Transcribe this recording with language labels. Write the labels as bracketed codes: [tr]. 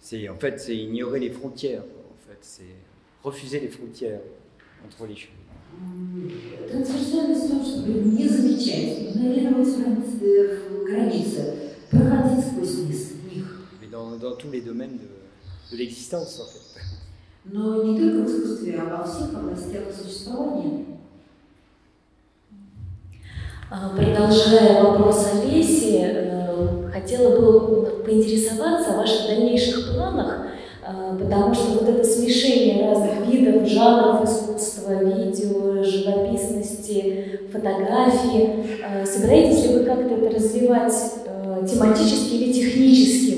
[fr] En fait, c'est ignorer les frontières. En fait, c'est refuser les frontières entre les choses. [ru] Трансверсальность в том, чтобы не замечать, игнорировать границы, проходить сквозь них. [fr] Mais dans tous les domaines de l'existence, en fait. [ru] Но не только в искусстве, а во всех областях существования. Продолжая вопрос Олеси, хотела бы поинтересоваться о ваших дальнейших планах, потому что вот это смешение разных видов, жанров искусства, видео, живописности, фотографии, собираетесь ли вы как-то это развивать тематически или технически?